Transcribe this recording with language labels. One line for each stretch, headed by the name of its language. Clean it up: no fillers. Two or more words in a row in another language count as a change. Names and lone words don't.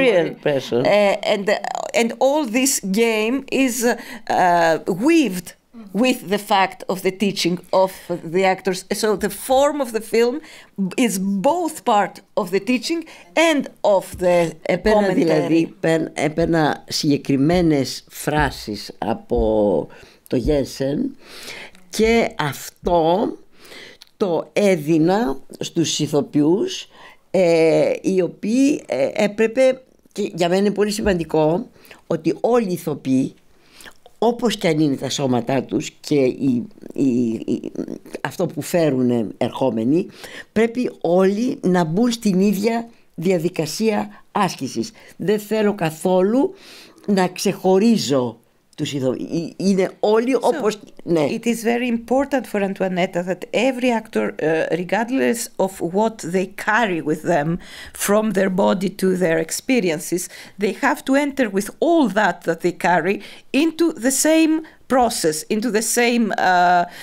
English: A real person. And all this game is weaved with the fact of the teaching of the actors. So the form of the film is both part of the teaching and of the commentary.
Greek: Δηλαδή, έπαιρνα συγκεκριμένες φράσεις από το Γένσεν και αυτό το έδινα στους ηθοποιούς, οι οποίοι έπρεπε, και για μένα είναι πολύ σημαντικό ότι όλοι οι ηθοποιοί, όπως και αν είναι τα σώματά τους και αυτό που φέρουν ερχόμενοι, πρέπει όλοι να μπουν στην ίδια διαδικασία άσκησης. Δεν θέλω καθόλου να ξεχωρίζω τους ηθοποιούς. Είναι όλοι όπως... Ναι.
English: It is very important for Antoinetta that every actor, regardless of what they carry with them from their body to their experiences, they have to enter with all that they carry into the same process, into the same...